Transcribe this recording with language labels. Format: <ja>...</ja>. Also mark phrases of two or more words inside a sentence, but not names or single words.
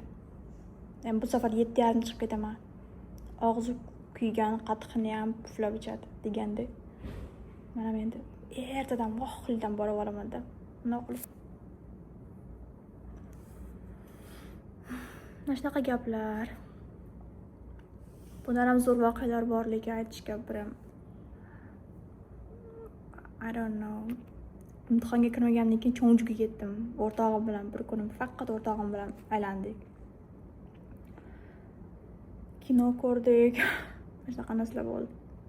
<uz>Bu safar 7:30 chiqib ketaman. Og'zi kuygan qatiqni ham puflab ichadi deganda. Mana endi ertadan vohildan borib olaman-da. Nima qilib? Mana shunaqa gaplar. Bundan ham zo'r voqealar borligi aytishga biram.</uz> <en>I don't know.</en> <uz>Imtihonga kirmagandan keyin Chonjuga ketdim. O'rtog'im bilan bir kunim faqat o'rtog'im bilan aylandik. Kino ko'rdik. Shunaqa narsalar bo'ldi.</uz>